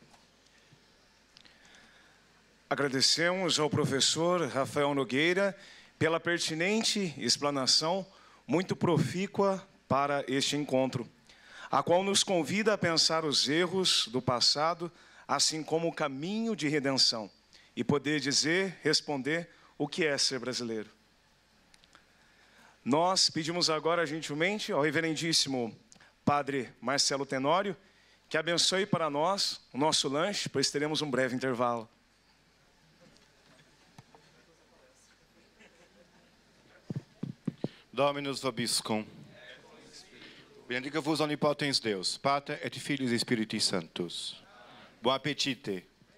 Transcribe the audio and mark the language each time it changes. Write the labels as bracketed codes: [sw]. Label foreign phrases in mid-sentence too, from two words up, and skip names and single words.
[pt] Agradecemos ao professor Rafael Nogueira pela pertinente explanação muito profícua para este encontro, a qual nos convida a pensar os erros do passado, assim como o caminho de redenção, e poder responder o que é ser brasileiro. Nós pedimos agora gentilmente ao reverendíssimo Padre Marcelo Tenório que abençoe para nós o nosso lanche, pois teremos um breve intervalo. [la] Dominus vobiscum. Benedica vos omnipotens Deus, Pater et Filius et Spiritus Sanctus. [pt] Bom apetite.